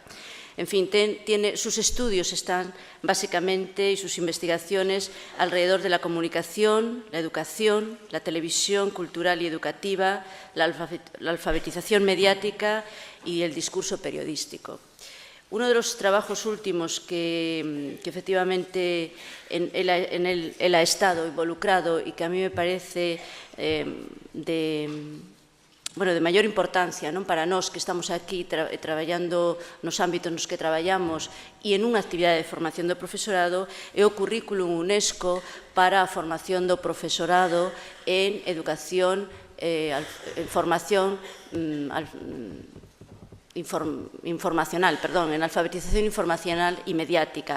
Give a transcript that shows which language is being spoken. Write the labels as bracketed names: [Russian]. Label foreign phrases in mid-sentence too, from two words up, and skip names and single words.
[Spanish] En fin, sus estudios están básicamente y sus investigaciones alrededor de la comunicación, la educación, la televisión cultural y educativa, la alfabetización mediática y el discurso periodístico. Uno de los trabajos últimos que efectivamente él ha estado involucrado y que a mí me parece [Galician] de maior importancia para nós que estamos aquí traballando nos ámbitos nos que traballamos e en unha actividade de formación do profesorado é o currículum UNESCO para a formación do profesorado en educación, formación informacional, perdón, en alfabetización informacional e mediática.